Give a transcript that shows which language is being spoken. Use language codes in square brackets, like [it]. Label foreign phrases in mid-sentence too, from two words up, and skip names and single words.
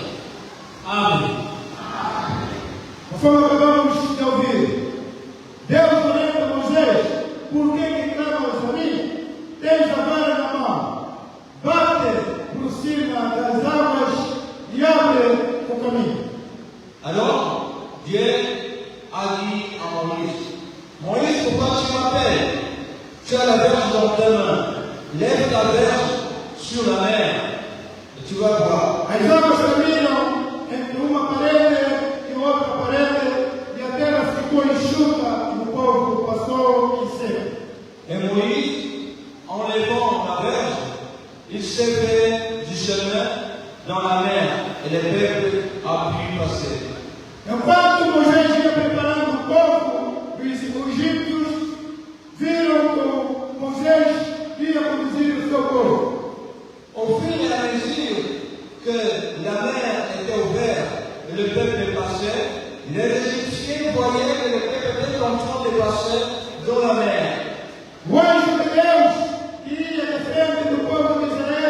[pt] Amém. Conforme acabamos de ouvir, Deus orienta Moisés: por que clamas a mim? Tens a vara na mão, bate por cima das águas e abre o caminho. [fr] Alors, Dieu a dit à Moïse: Moïse, pourquoi tu m'appelles? Tu as la verge dans tes mains. Lève ta verge sur la mer et tu vas voir. [pt] As águas caminham entre uma parede e outra parede, e a terra ficou enxuta e o povo passou em seco. [fr] Et Moïse, en levant la verge, il s'est fait du chemin dans la mer et le peuple a pu passer. [pt] Enquanto Moisés ia preparando o povo, os egípcios viram que Moisés ia conduzir o seu povo. [fr] Au fur et à mesure que la mer était ouverte et le peuple passait, les Égyptiens voyaient que le peuple était en train de passer dans la mer. [pt] O anjo de Deus que ia de frente do povo de Israel